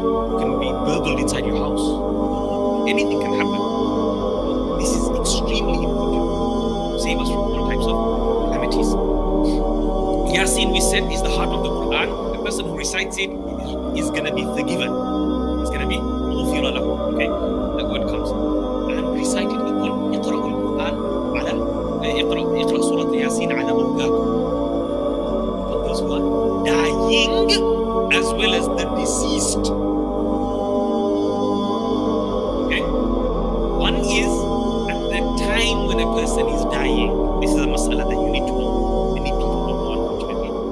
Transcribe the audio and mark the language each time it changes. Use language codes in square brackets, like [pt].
[en] You can be burgled inside your house. Anything can happen. This is extremely important to save us from all types of calamities. Yasin, we said, is the heart of the Quran. The person who recites it is going to be forgiven. It's going to be [ar] غفر له. [en] Okay, that word comes. And recite it upon [ar] اقرأوا القرآن على اقرأ سورة ياسين على موتاكم. [en] For those who are dying as well as the deceased. Okay, one is at the time when a person is dying. This is a mas'ala that you need to know. Many people don't know, unfortunately.